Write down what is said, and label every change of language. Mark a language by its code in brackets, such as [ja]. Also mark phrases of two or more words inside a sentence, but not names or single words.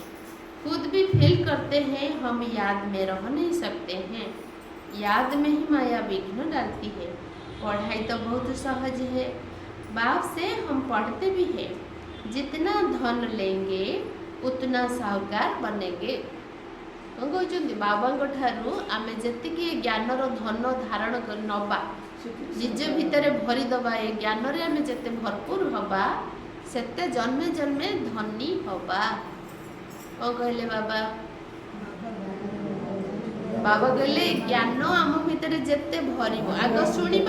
[hi] खुद भी फील करते हैं हम याद में रह नहीं सकते हैं। याद में ही माया विघ्न डालती है। पढ़ाई तो बहुत सहज है। बाप से हम पढ़ते भी हैं जितना धन लेंगे उतना साहूकार बनेंगे। [or] କ'ଣ କହୁଛନ୍ତି ବାବାଙ୍କ ଠାରୁ ଆମେ ଯେତିକି ଜ୍ଞାନର ଧନ ଧାରଣ କରି ନେବା ନିଜ ଭିତରେ ଭରିଦେବା ଏ ଜ୍ଞାନରେ ଆମେ ଯେତେ ଭରପୁର ହେବା ସେତେ ଜନ୍ମେ ଜନ୍ମେ ଧନୀ ହେବା। କ'ଣ କହିଲେ ବାବା? ବାବା କହିଲେ ଜ୍ଞାନ ଆମ ଭିତରେ ଯେତେ ଭରିବ ଆଗ ଶୁଣିବା।